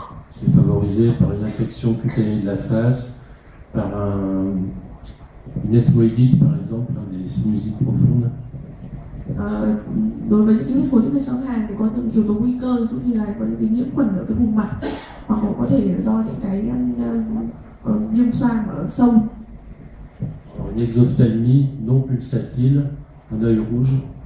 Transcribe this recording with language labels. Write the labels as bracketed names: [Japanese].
[French] C'est favorisé par une infection cutanée de la face, par une ethmoïdite par exemple, des sinusites profondes. [Vietnamese] Đối với những cái huyết khối tĩnh mạch xoang ngang thì có những yếu tố nguy cơ, ví dụ như là có những cái nhiễm khuẩn ở cái vùng mặt, hoặc có thể do những cái viêm xoang ở sâu. [French] Une exophtalmie non pulsatile, un œil rouge.